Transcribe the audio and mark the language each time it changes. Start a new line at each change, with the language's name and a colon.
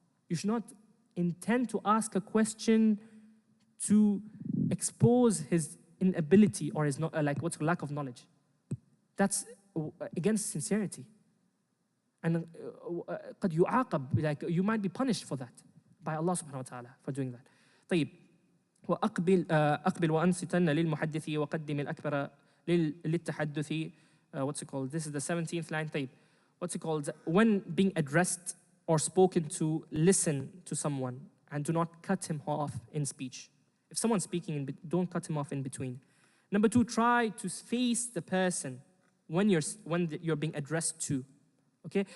English: You should not intend to ask a question to expose his inability or his lack of knowledge. That's against sincerity. And
Arabic: قد يعاقب,
English: like you might be punished for that by Allah subhanahu wa ta'ala for doing that.
Arabic: طيب, أقبل وأنصتن للمحدث وقدم الأكبر للتحدث.
English: This is the 17th line.
Arabic: طيب,
English: when being addressed or spoken to, listen to someone and do not cut him off in speech. If someone's speaking, don't cut him off in between. Number two, try to face the person when you're being addressed to. Okay?